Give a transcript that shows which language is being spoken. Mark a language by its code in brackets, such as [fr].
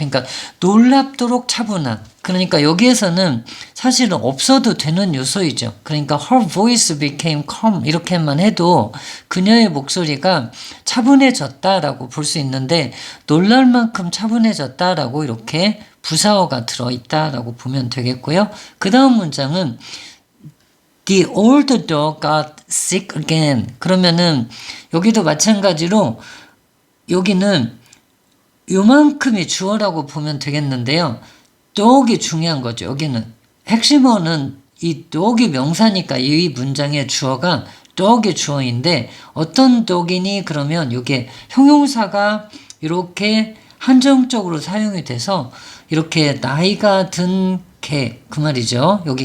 [ko] 그러니까 놀랍도록 차분한. 그러니까 여기에서는 사실은 없어도 되는 요소이죠. 그러니까 [en] her voice became calm [ko] 이렇게만 해도 그녀의 목소리가 차분해졌다라고 볼 수 있는데 놀랄 만큼 차분해졌다라고 이렇게 부사어가 들어있다라고 보면 되겠고요. [en] 그 다음 문장은 The old dog got sick again. [ko] 그러면은 여기도 마찬가지로 여기는 요만큼이 주어라고 보면 되겠는데요. dog이 중요한 거죠. 여기는 핵심어는 이 dog이 명사니까 이 문장의 주어가 dog이 주어인데 어떤 dog이니 그러면 이게 형용사가 이렇게 한정적으로 사용이 돼서 이렇게 나이가 든 개 그 말이죠.